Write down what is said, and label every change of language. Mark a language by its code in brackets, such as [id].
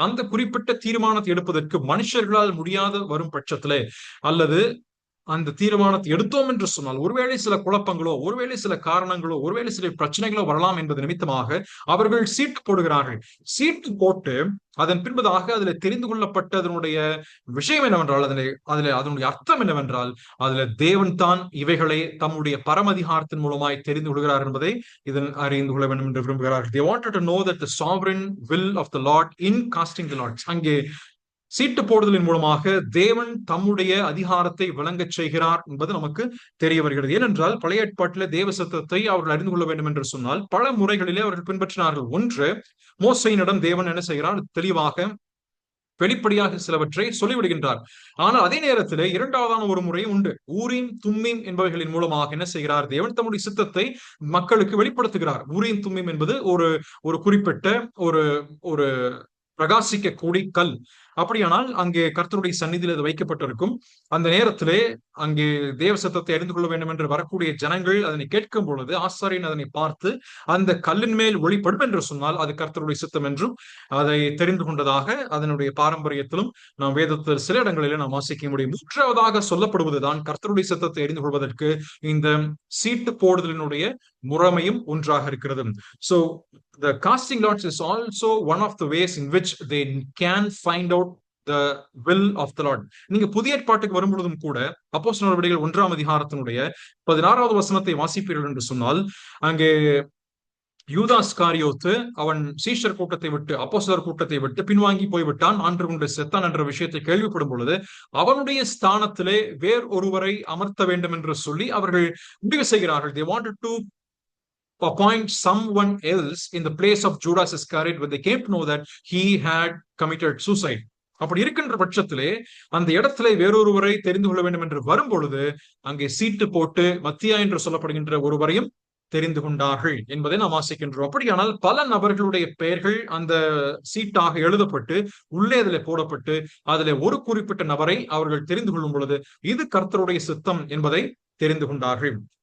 [ta] அந்த குறிப்பிட்ட தீர்மானத்தை எடுப்பதற்கு மனுஷர்களால் முடியாத வரும் பட்சத்திலே, அல்லது அந்த தீர்மானத்தை எடுத்தோம் என்று சொன்னால் ஒருவேளை சில குழப்பங்களோ, ஒருவேளை சில காரணங்களோ, ஒருவேளை சில பிரச்சனைகளோ வரலாம் என்பது நிமித்தமாக அவர்கள் சீட்டு போடுகிறார்கள். சீட்டு போட்டு அதன் பின்பதாக அதில் தெரிந்து கொள்ளப்பட்ட அதனுடைய விஷயம் என்னவென்றால், அதனுடைய அர்த்தம் என்னவென்றால், அதுல தேவன் தான் இவைகளை தம்முடைய பரமதிகாரத்தின் மூலமாய் தெரிந்து கொள்கிறார் என்பதை இதன் அறிந்து கொள்ள வேண்டும் என்று விரும்புகிறார்கள். [en] They wanted to know that the sovereign will of the Lord in casting the lots. [ta] அங்கே சீட்டு போடுதலின் மூலமாக தேவன் தம்முடைய அதிகாரத்தை விளங்கச் செய்கிறார் என்பது நமக்கு தெரிய வருகிறது. ஏனென்றால் பழைய ஏற்பாட்டிலே தேவ சத்தத்தை அவர்கள் அறிந்து கொள்ள வேண்டும் என்று சொன்னால் பல முறைகளிலே அவர்கள் பின்பற்றினார்கள். ஒன்று, மோசையினிடம் தேவன் என்ன செய்கிறார், தெளிவாக வெளிப்படையாக சிலவற்றை சொல்லிவிடுகின்றார். ஆனால் அதே நேரத்தில் இரண்டாவதான ஒரு முறை உண்டு. ஊரீம் தும்மீம் என்பவைகளின் மூலமாக என்ன செய்கிறார், தேவன் தம்முடைய சித்தத்தை மக்களுக்கு வெளிப்படுத்துகிறார். ஊரீம் தும்மீம் என்பது ஒரு குறிப்பிட்ட ஒரு பிரகாசிக்க கூடி கல். அப்படியானால் அங்கே கர்த்தருடைய சந்நிதியில் அது வைக்கப்பட்டிருக்கும். அந்த நேரத்திலே அங்கே தேவ சத்தத்தை அறிந்து கொள்ள வேண்டும் என்று வரக்கூடிய ஜனங்கள் அதனை கேட்கும் பொழுது ஆசாரியன் அதனை பார்த்து அந்த கல்லின் மேல் ஒளிப்படும் என்று சொன்னால் அது கர்த்தருடைய சித்தம் என்றும் அதை தெரிந்து கொண்டதாக அதனுடைய பாரம்பரியத்திலும் நாம் வேதத்தில் சில இடங்களிலே நாம் வாசிக்க முடியும். மூன்றாவதாக சொல்லப்படுவதுதான் கர்த்தருடைய சித்தத்தை அறிந்து கொள்வதற்கு இந்த சீட்டு போடுதலினுடைய முறைமையும் ஒன்றாக இருக்கிறது. [en] So the casting lots is also one of the ways in which they can find out the will of the Lord. [ta] நீங்க புதிய ஏற்பாட்டுக்கு வரும்பொழுதும் கூட அப்போஸ்தலர் நடவடிக்கைகள் 1ஆம் அதிகாரத்தினுடைய 16வது வசனத்தை வாசிப்பீர்கள் என்று சொன்னால், அங்கே யூதாஸ் காரியோத்து அவன் சீஷர் கூட்டத்தை விட்டு, அப்போஸ்தலர் கூட்டத்தை விட்டு பின்வாங்கி போய்விட்டான், ஆண்டு கொண்டு செத்தான் என்ற விஷயத்தை கேள்விப்படும் பொழுது அவனுடைய ஸ்தானத்திலே வேறு ஒருவரை அமர்த்த வேண்டும் என்று சொல்லி அவர்கள் முடிவு செய்கிறார்கள். [en] They wanted to appoint someone else in the place of Judas Iscariot when they came to know that he had committed suicide. [ta] அப்படி இருக்கின்ற பட்சத்திலே அந்த இடத்திலே வேறொருவரை தெரிந்து கொள்ள வேண்டும் என்று வரும் பொழுது அங்கே சீட்டு போட்டு மத்தியா என்று சொல்லப்படுகின்ற ஒருவரையும் தெரிந்து கொண்டார்கள் என்பதை நாம் வாசிக்கின்றோம். அப்படியானால் பல நபர்களுடைய பெயர்கள் அந்த சீட்டாக எழுதப்பட்டு உள்ளே அதில் போடப்பட்டு அதில் ஒரு குறிப்பிட்ட நபரை அவர்கள் தெரிந்து கொள்ளும் பொழுது இது கர்த்தருடைய சித்தம் என்பதை தெரிந்து கொண்டார்கள்.